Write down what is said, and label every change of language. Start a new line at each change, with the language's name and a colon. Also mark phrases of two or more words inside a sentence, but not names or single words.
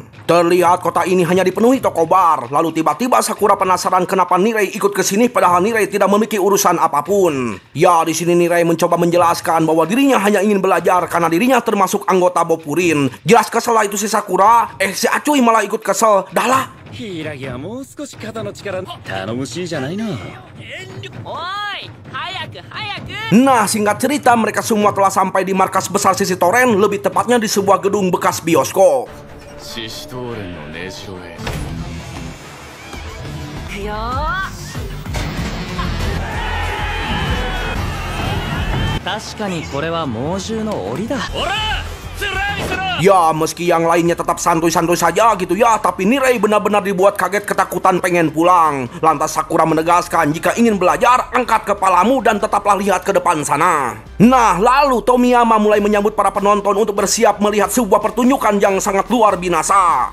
Indonesian: Terlihat kota ini hanya dipenuhi toko bar. Lalu tiba-tiba Sakura penasaran kenapa Nirei ikut ke sini padahal Nirei tidak memiliki urusan apapun. Ya, di sini Nirei mencoba menjelaskan bahwa dirinya hanya ingin belajar karena dirinya termasuk anggota Bopurin. Jelas kesel itu si Sakura. Si Acuy malah ikut kesel. Dah lah.
Japanese: 柊はもう少し肩の力頼もしいじゃないの。おい、早く早く。
Indonesian: Nah, singkat cerita mereka semua telah sampai di markas besar sisi Toren, lebih tepatnya di sebuah gedung bekas bioskop.
Japanese: シシトーレンの根城へ。よー。確かにこれは猛獣の檻だ。ほら、つらいつらい。
Indonesian: Ya, meski yang lainnya tetap santuy-santuy saja gitu ya, tapi Nirei benar-benar dibuat kaget ketakutan pengen pulang. Lantas Sakura menegaskan jika ingin belajar, angkat kepalamu dan tetaplah lihat ke depan sana. Nah, lalu Tomiyama mulai menyambut para penonton untuk bersiap melihat sebuah pertunjukan yang sangat luar binasa.